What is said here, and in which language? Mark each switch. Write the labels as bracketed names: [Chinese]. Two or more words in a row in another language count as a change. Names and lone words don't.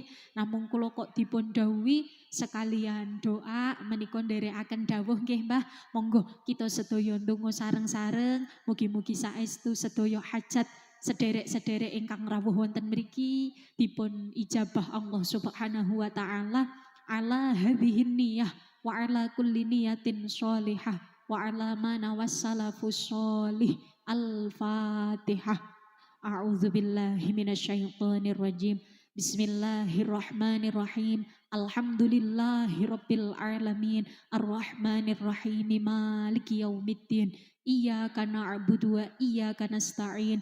[Javanese] Namung kula kok dipun dawuhi sekalian doa menika nderekaken dawuh nggih Mbah. Monggo kita sedaya ndonga sareng-sareng mugi-mugi saestu sedaya hajat sederek-sederek ingkang rawuh wonten mriki dipun ijabah [Arabic] الله سبحانه وتعالى على هذه النية وعلى كل نية صالحة وعلى ما نوى السلف الصالح. Al-Fatihah. أعوذ بالله من الشيطان الرجيم. بسم الله الرحمن الرحيم. الحمد لله رب العالمين. الرحمن الرحيم. مالك يوم الدين. إياك نعبد وإياك نستعين.